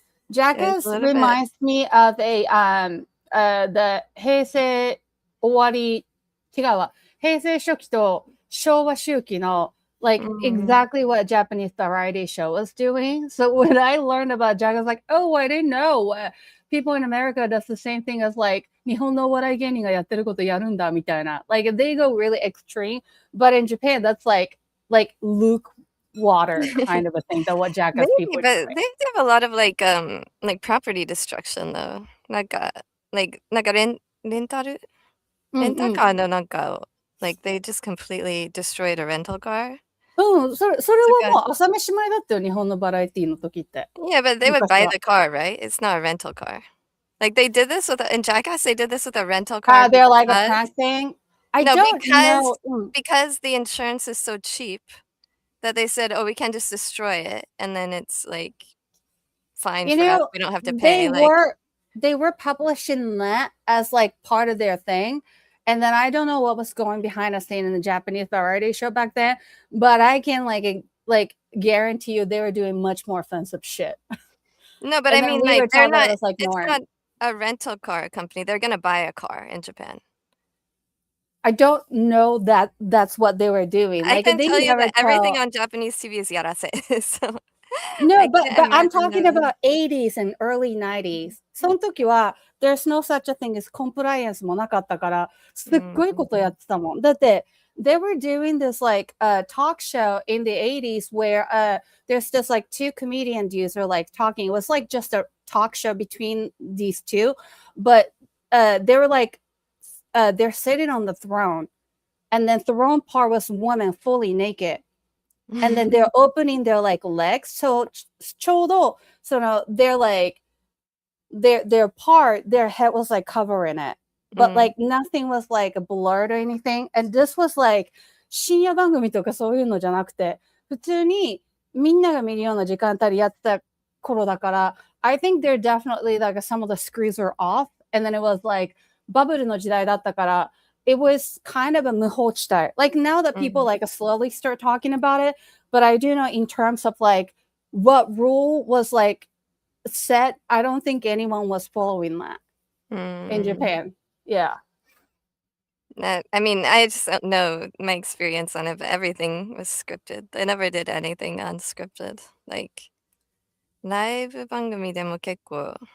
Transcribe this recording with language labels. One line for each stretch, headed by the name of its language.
English: Jackass reminds me of the
Japanese: 平成終わり、違うわ。平成初期と昭和周期の
English: like exactly what Japanese variety show was doing. So when I learned about Jackass, I was like, oh, I didn't know. People in America does the same thing as like
Japanese: 日本のお笑い芸人がやってることやるんだみたいな.
English: Like they go really extreme, but in Japan that's like Luke water kind of a thing that what Jackass people but they have a lot of like property destruction though.
Japanese: なんかレンタカーのなんか
English: like they just completely destroyed a rental car.
Japanese: それはもう朝飯前だったよ、日本のバラエティの時って。
English: Yeah, but they would buy the car, right? It's not a rental car. Like they did this in Jackass, they did this with a rental car. They're like a prank thing. I don't know. Because the insurance is so cheap that they said, "Oh, we can just destroy it, and then it's like fine for us. We don't have to pay." They were publishing that as like part of their thing. And then I don't know what was going behind the scene in the Japanese variety show back then, but I can like guarantee you they were doing much more offensive shit. No, but I mean, like they're not. It's not a rental car company. They're gonna buy a car in Japan. I don't know that that's what they were doing. I can tell you that everything on Japanese TV is yarase. So no, but I'm talking about 80s and early 90s.
Japanese: その時は
English: there's no such a thing as compliance
Japanese: もなかったから、すっごいことやってたもん。
English: だって、they were doing this like talk show in the 80s where there's just like two comedian dudes are like talking. It was like just a talk show between these two, but they were like they're sitting on the throne, and then throne part was woman fully naked, and then they're opening their like legs. So
Japanese: ちょうどその
English: they're like their part, their head was like covering it, but like nothing was like blurred or anything. And this was like
Japanese: 深夜番組とかそういうのじゃなくて、普通にみんなが見るような時間帯でやってた頃だから、
English: I think they're definitely like some of the screws were off, and then it was like
Japanese: バブルの時代だったから、
English: it was kind of a 無法地帯. Like now that people like slowly start talking about it, but I do know in terms of like what rule was like set, I don't think anyone was following that in Japan. Yeah. I mean, I just don't know my experience on it, but everything was scripted. They never did anything unscripted.
Japanese: Like, ライブ番組でも結構